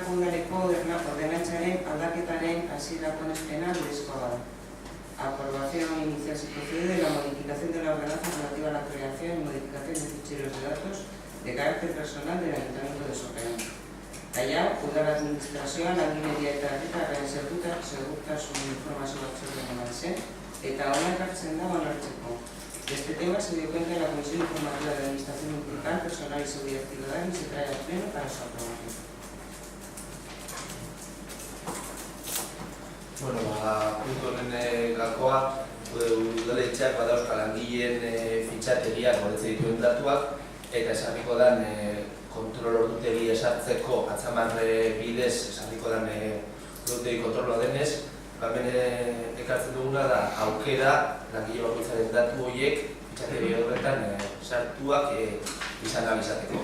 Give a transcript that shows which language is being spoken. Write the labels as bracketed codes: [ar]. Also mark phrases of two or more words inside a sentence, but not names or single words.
[eu] langileareko ordenantzaren aldaketaren hasierako onespena bidezkoa da. [es] Aprobación inicial se procede de la modificación de la ordenanza relativa a la creación y modificación de ficheros de datos de carácter personal del Ayuntamiento de Sopeón. Allá, [eu] udal administrazioan langileria eta herritarren segurtasun informazio batzorde eman eta hona ekartzen da onartzeko. [es] De este tema se dio cuenta en la Comisión Informativa de Administración Municipal, Personal y Seguridad Ciudadana y se trae al Pleno para su aprobación. [eu] Bueno, puntu honen gakoa, udaletxeak badauzka langileen fitxategiak gordetzen dituen datuak eta esarriko dan kontrol ordutegi esartzeko atzamarre bidez esarriko dan ordutegi kontroloa denez, hemen ekartzen duguna da aukera langile bakoitzaren datu horiek fitxategi horretan sartuak izan izateko.